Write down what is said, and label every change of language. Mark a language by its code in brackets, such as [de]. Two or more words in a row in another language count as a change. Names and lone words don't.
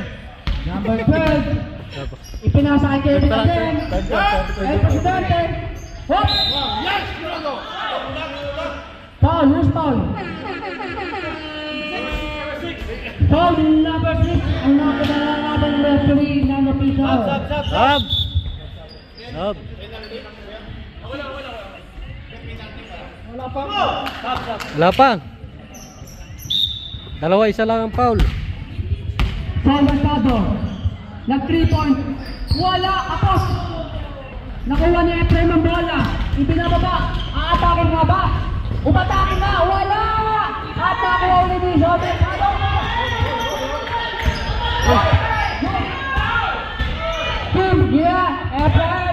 [en] Number 12. [tl] Ipinasa kay Kevin again. [en] El Presidente. Hop! Foul, who's foul? Foul number 6. [tl] Ang nakakalaban ng referee na napisaw. Sab. Sab. Wala pa. Dalawa, isa lang ang foul. [en] Foul Mercado. Nag 3 point. [tl] Wala, apos. Nakuha ni Efraim ang bola. Ibinababa. Aatake nga ba? Umatake nga. Wala. Atake ulit ni Jose. Team, yeah. Efraim.